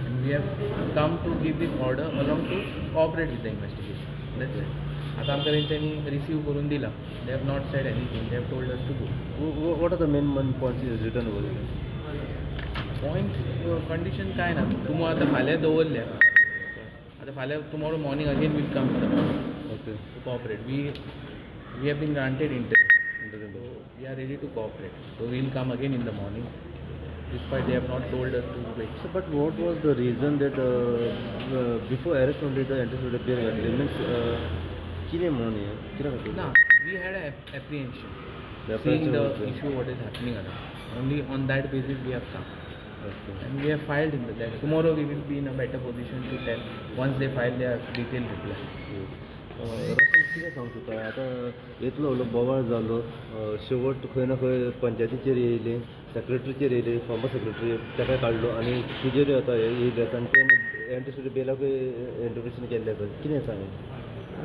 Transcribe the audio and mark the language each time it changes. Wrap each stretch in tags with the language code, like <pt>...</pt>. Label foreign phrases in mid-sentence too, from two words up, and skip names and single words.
<en>we have come to give this order along to cooperate with the investigation. That's it.</en> <kok>आता आमकां तेंच्यांनी रिसीव करून दिला.</kok> <en>They have not said anything. They have told us to go. What are the main points is written over here? Point condition</en> <kok>काय ना तुम्ही आता फाल्यां दवरल्या आता फाल्यां</kok> <en>tomorrow morning again will come to Okay. cooperate. We have been granted interim. So we are ready to cooperate. So we will come again in the morning. Despite they have not told us to wait. So, but what was the reason that before arrest only the anticipated period means किने money किने No, we had an apprehension. The Seeing apprehension the was there. issue what is happening around. Only on that basis we have come. Okay. And we have filed in the that. Tomorrow we will be in a better position to tell once they file their detailed reply.</en> <kok>रसन कितें सांगूं तुका आतां इतलो व्हडलो बोवाळ जालो शेवट खंय ना खंय पंचायतीचेर येयली सेक्रेटरीचेर येयली</kok> <en>former secretary</en> <kok>ताका काडलो आनी तुजेरूय आतां येयले आनी तुवें एंटीसिपेटेड बेलाकूय इंटरप्रिटेशन केल्लें कितें सांगें</kok>